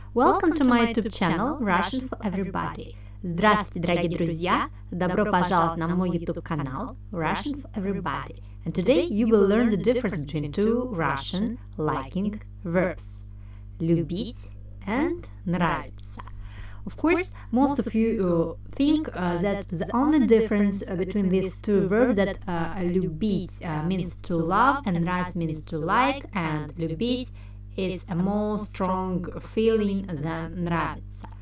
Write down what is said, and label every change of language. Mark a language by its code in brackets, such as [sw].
[en] Welcome to my YouTube channel Russian for Everybody. [ru] Здравствуйте, дорогие друзья! Добро пожаловать на мой YouTube канал Russian for Everybody. [en] And today you will learn the difference between two Russian liking verbs: любить and нравится. Of course, most of you think that the only difference between these two verbs that любить means to love and нравится means to like, and любить is a more strong feeling than нравится.